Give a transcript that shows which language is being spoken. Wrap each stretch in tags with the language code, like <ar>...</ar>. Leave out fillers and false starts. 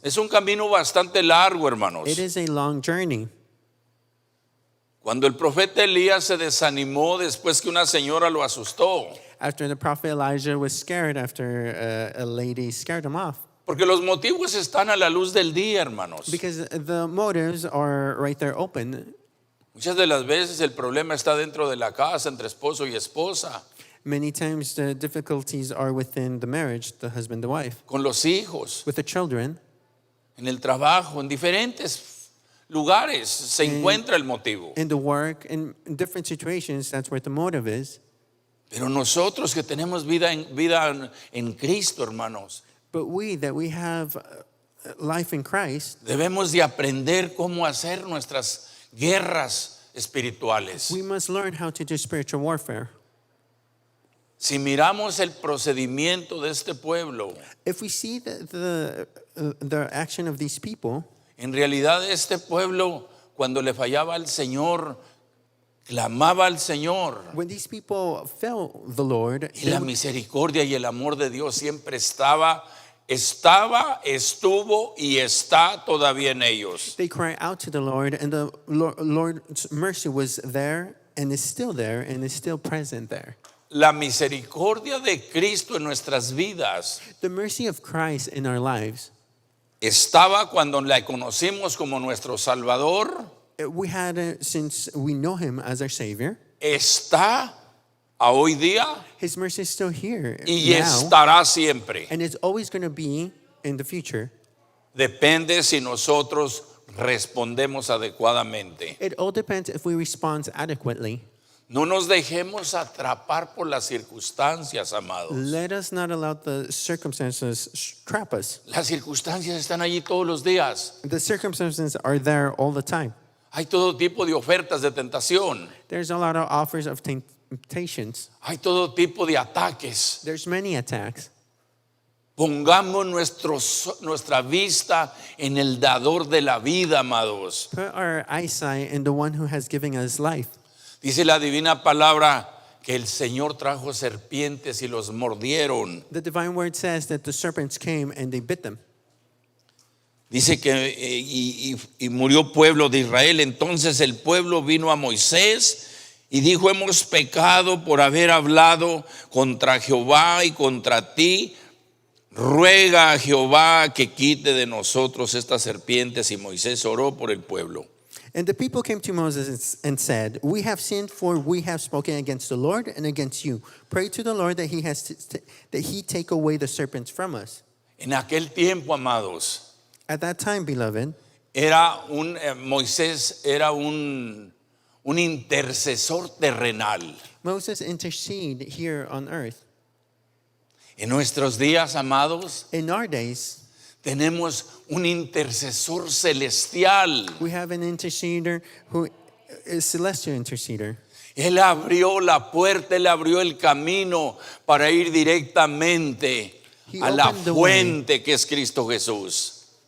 <es>Es un camino bastante largo, hermanos.</es> <en>It is a long journey.</en> <es>Cuando el profeta Elías se desanimó después que una señora lo asustó,</es> <en>After the prophet Elijah was scared after a lady scared him off.</en> <es>porque los motivos están a la luz del día, hermanos.</es> <en>Because the motives are right there open.</en> <es>Muchas de las veces el problema está dentro de la casa entre esposo y esposa,</es> <en>Many times the difficulties are within the marriage, the husband, the wife,</en> <es>con los hijos,</es> <en>with the children,</en> <es>en el trabajo, en diferentes lugares se encuentra el motivo.</es> <en>in the work, in different situations. That's where the motive is.</en> <es>Pero nosotros que tenemos vida en Cristo, hermanos,</es> <en>But we have life in Christ,</en> <es>debemos de aprender cómo hacer nuestras guerras espirituales.</es> <en>we must learn how to do spiritual warfare.</en> <es>Si miramos el procedimiento de este pueblo,</es> <en>If we see the action of these people,</en> <es>en realidad este pueblo, cuando le fallaba al Señor, clamaba al Señor.</es> <en>when these people felt the Lord,</en> <es>Y la misericordia y el amor de Dios siempre estuvo y está todavía en ellos.</es> <en>they cry out to the Lord, and the Lord's mercy was there and is still there and is still present there.</en> <es>La misericordia de Cristo en nuestras vidas</es> <en>The mercy of Christ in our lives,</en> <es>estaba cuando la conocimos como nuestro Salvador,</es> <en>we had it since we know Him as our Savior.</en> <es>está a hoy día</es> <en>His mercy is still here</en> <es>y</es> <en>now,</en> <es>estará siempre.</es> <en>and it's always going to be in the future.</en> <es>Depende si nosotros respondemos adecuadamente.</es> <en>It all depends if we respond adequately.</en> <es>No nos dejemos atrapar por las circunstancias, amados.</es> <en>Let us not allow the circumstances trap us.</en> <es>Las circunstancias están allí todos los días.</es> <en>The circumstances are there all the time.</en> <es>Hay todo tipo de ofertas de tentación.</es> <en>There's a lot of offers of temptations.</en> <es>Hay todo tipo de ataques.</es> <en>There's many attacks.</en> <es>Pongamos nuestra vista en el dador de la vida, amados.</es> <en>Put our eyesight in the one who has given us life.</en> <es>Dice la divina palabra que el Señor trajo serpientes y los mordieron.</es> <en>The divine word says that the serpents came and they bit them.</en> <es>Dice que y murió pueblo de Israel. Entonces el pueblo vino a Moisés y dijo: hemos pecado por haber hablado contra Jehová y contra ti. Ruega a Jehová que quite de nosotros estas serpientes. Y Moisés oró por el pueblo.</es> <en>And the people came to Moses and said, we have sinned, for we have spoken against the Lord and against you. Pray to the Lord that he take away the serpents from us.</en> <es>En aquel tiempo, amados,</es> <en>At that time, beloved,</en> <es>Moisés era un intercesor terrenal.</es> <en>Moses interceded here on earth.</en> <es>En nuestros días, amados,</es> <en>In our days,</en> <es>tenemos un intercesor celestial.</es> <en>we have an interceder who is celestial interceder.</en> <es>Él abrió la puerta, él abrió el camino para ir directamente</es> <en>He</en> <es>a la</es> <en>opened the way.</en> <es>fuente que es Cristo Jesús.</es>